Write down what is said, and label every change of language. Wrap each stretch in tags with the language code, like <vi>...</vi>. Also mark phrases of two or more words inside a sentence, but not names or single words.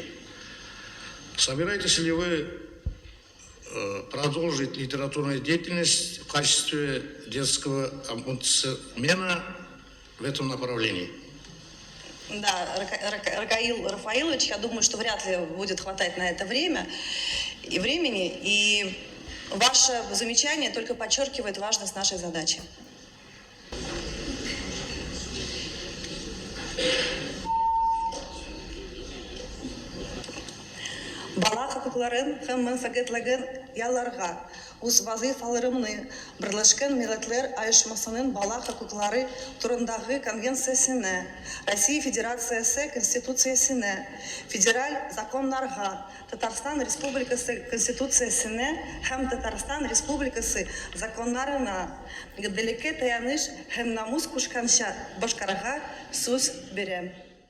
<ru>Собираетесь ли вы продолжить литературную деятельность в качестве детского омбудсмена в этом направлении? Да, Ракаил Рафаилович, я думаю, что вряд ли будет хватать на это времени, и ваше замечание только подчеркивает важность нашей задачи.</ru> <tt>Бала хокукларын һәм мәнфәгатьләрен ялларга үз вазифаларымны Берләшкән Милләтләр Оешмасының бала хокуклары турындагы конвенциясенә, Россия Федерациясе Конституциясенә, федераль законнарга, Татарстан Республикасы Конституциясенә һәм Татарстан Республикасы законнарына гаделлеккә таяныш һәм намус кушканча башкарырга сүз бирәм.</tt>